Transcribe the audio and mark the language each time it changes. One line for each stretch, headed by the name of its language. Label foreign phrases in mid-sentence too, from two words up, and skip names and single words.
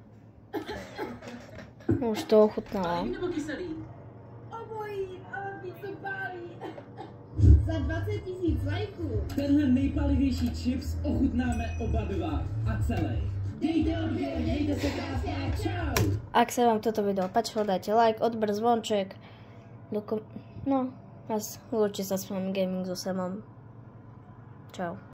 Czech: Už to ochutnala. Pálivý nebo kyselý? Obojí, ale víc to pálí. Za 20 000 lajků. Tenhle nejpalivější chips ochutnáme oba dva a celý. Dejte odběr, mějte se krásně, čau!
Slovak: Ak sa vám toto video páčilo, dajte like, odber, zvonček. No a lúči sa s vami Gaming so Samom. Čau.